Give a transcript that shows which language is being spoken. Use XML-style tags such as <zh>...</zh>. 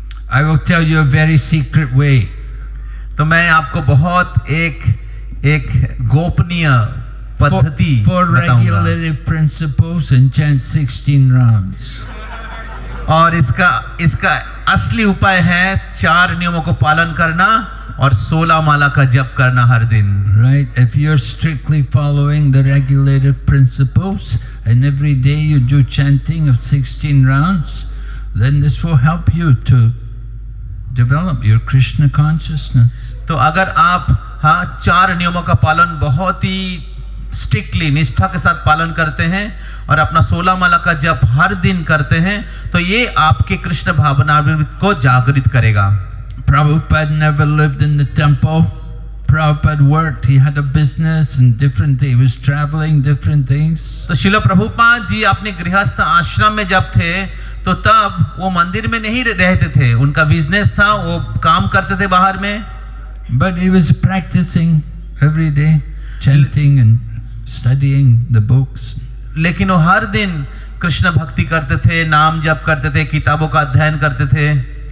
<en>I will tell you a very secret way.</en> <hi>तो मैं आपको बहुत एक गोपनीय पद्धति</hi> <en>four</en> <hi>बताऊंगा</hi> <en>regulative principles and chant 16 rounds.</en> <hi>और इसका असली उपाय है 4 नियमों को पालन करना और 16 माला का जप करना हर दिन।</hi> <en>Right? If you're strictly following the regulative principles and every day you do chanting of 16 rounds, then this will help you to develop your Krishna consciousness.</en> <hi>तो अगर आप 4 नियमों का पालन बहुत ही स्ट्रिक्टली निष्ठा के साथ पालन करते हैं और अपना 16 माला का जप हर दिन करते हैं तो ये आपके कृष्ण भावनामृत को जागृत करेगा।</hi> <en>Prabhupada never lived in the temple. Prabhupada worked. He had a business and different things. He was traveling different things.</en> <hi>तो शिला प्रभुपाद जी अपने गृहस्थ आश्रम में जब थे तो तब वो मंदिर में नहीं रहते थे, उनका बिजनेस था, वो काम करते थे बाहर में।</hi> <en>But he was practicing every day, chanting and studying the books.</en> <hi>लेकिन वो हर दिन कृष्ण भक्ति करते थे, नाम जप करते थे, किताबों का अध्ययन करते थे।</hi>